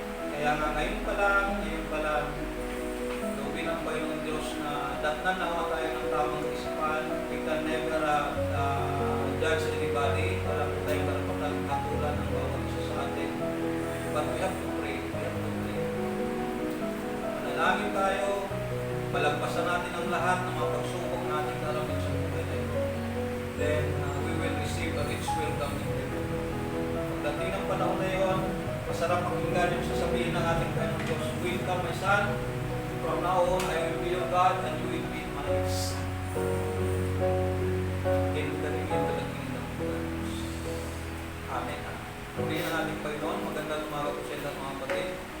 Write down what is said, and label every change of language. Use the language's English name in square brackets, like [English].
[Filipino] Kaya nga ngayon pa lang, loobin ng Panginoon Diyos na datnan na tayo ng tamang isipan. [English] We can never judge anybody. [Filipino] Wala po tayong karapatan hatulan ng bawat isa sa atin. [English] But we have to pray. [Filipino] We have to pray. Manalangin tayo. Palagpasan natin ang lahat ng mga pagsubok natin karamit sa buhay na ito. [English] Then, we will receive a rich welcome in heaven. [Filipino] Pagdating ng panahon na yun, masarap pakinggan yung sasabihin ng ating Panginoon Diyos, [English] "Welcome, my son. From now on, I will be your God and you will be my son." Entering into the kingdom of God. Amen. [Filipino] Purihin ang ating Panginoon. Magandang umaga po sa inyo mga kapatid.